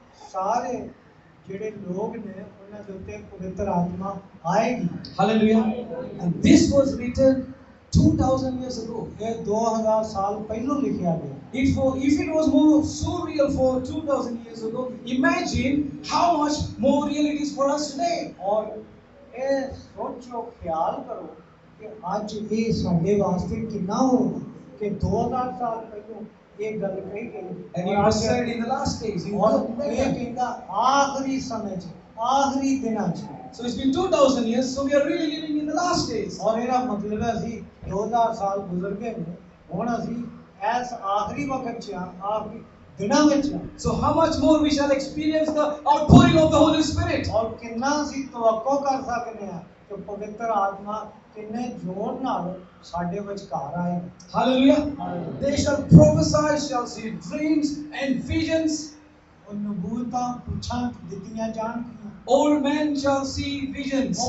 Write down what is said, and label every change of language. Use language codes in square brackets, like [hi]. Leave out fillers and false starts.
[pa] ਸਾਰੇ ਜਿਹੜੇ ਲੋਕ ਨੇ ਉਹਨਾਂ ਦੇ ਉੱਤੇ ਪਵਿੱਤਰ ਆਤਮਾ ਆਏਗੀ। [en] Hallelujah. And this was written 2000 years ago. [pa] ਇਹ 2000 ਸਾਲ ਪਹਿਲਾਂ ਲਿਖਿਆ ਗਿਆ। [en] If it was more so real for 2000 years ago, imagine how much more real it is for us today. [pa] ਔਰ ਇਹ ਸੋਚੋ, ਖਿਆਲ ਕਰੋ ਕਿ ਅੱਜ ਇਹ ਸਾਡੇ ਵਾਸਤੇ ਕਿੰਨਾ ਹੋਊਗਾ ਕਿ 2000 ਸਾਲ ਪਹਿਲਾਂ ਇਹ ਗੱਲ ਕਹੀ ਗਈ। [en] And it was said in the last days. [pa] ਔਰ ਇਹ ਕਹਿੰਦਾ ਆਖਰੀ ਸਮੇਂ 'ਚ, ਆਖਰੀ ਦਿਨਾਂ 'ਚ। [en] So it's been 2000 years, so we are really living in the last days. [pa] ਔਰ ਇਹਦਾ ਮਤਲਬ ਹੈ ਅਸੀਂ 2000 ਸਾਲ ਗੁਜ਼ਰ ਗਏ ਨੇ, ਹੁਣ ਅਸੀਂ ਇਸ ਆਖਰੀ ਵਕਤ 'ਚ ਆ, ਆਖਰੀ ਦਿਨਾਂ ਵਿੱਚ ਆ। [en] So how much more we shall experience the outpouring of the Holy Spirit. [pa] ਔਰ ਕਿੰਨਾ ਅਸੀਂ ਤਵੱਕੋ ਕਰ ਸਕਦੇ ਹਾਂ ਕਿ ਪਵਿੱਤਰ ਆਤਮਾ ਕਿੰਨੇ ਜ਼ੋਰ ਨਾਲ ਸਾਡੇ ਵਿਚਕਾਰ ਆਏ। [en] Hallelujah. They shall prophesy, shall see dreams and visions. [pa] ਉਹ ਨਬੂਵਤਾਂ ਪੁੱਛਾਂ ਦਿੱਤੀਆਂ ਜਾਣਗੀਆਂ। [en] Old men shall see visions.